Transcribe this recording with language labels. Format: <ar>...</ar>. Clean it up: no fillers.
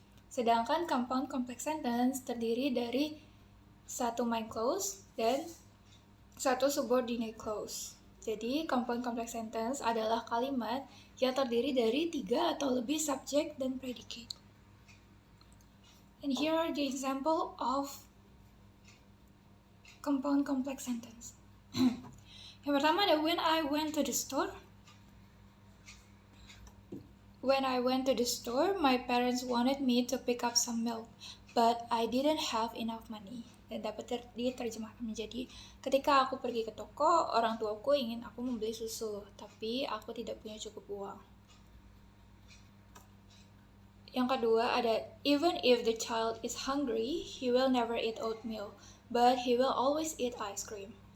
<id>Sedangkan compound complex sentence terdiri dari satu main clause dan satu subordinate clause. Jadi, compound complex sentence adalah kalimat yang terdiri dari tiga atau lebih subjek dan predicate.</id> <en>And here are the example of compound complex sentence.</en> <id>Yang pertama ada,</id> <en>when I went to the store. When I went to the store, my parents wanted me to pick up some milk, but I didn't have enough money.</en> <id>Dan dapat diterjemahkan menjadi, ketika aku pergi ke toko, orang tuaku ingin aku membeli susu, tapi aku tidak punya cukup uang. Yang kedua ada,</id> <en>even if the child is hungry, he will never eat oatmeal, but he will always eat ice cream.</en>